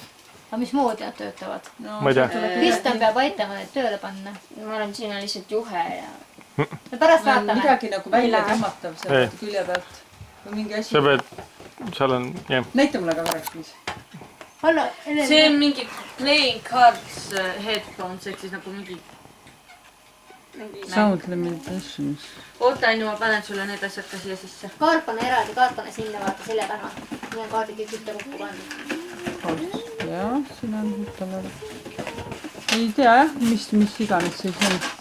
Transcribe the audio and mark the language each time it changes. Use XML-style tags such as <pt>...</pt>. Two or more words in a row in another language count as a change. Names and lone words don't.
<et>aga mismoodi nad töötavad? Ma ei tea. Kristjan peab aitama need tööle panna. Ma arvan, et siin on lihtsalt juhe ja. me pärast vaatame. midagi nagu välja tõmmatav Ei. seal külje pealt. või mingi asi. sa pead, seal on, jah. näita mulle ka korraks, mis. Anna, see on mingi</et> <en>playing cards headphones</en> <et>ehk siis nagu mingi.</et> <en>Sound limitations.</en> <et>oota, Anju, ma panen sulle need asjad ka siia sisse. kaart pane eraldi, kaart pane sinna, vaata selja taha. Need on kaardid kõik ühte kokku pandud. jah, siin on huvitav. ei tea jah, mis iganes siis on.</et>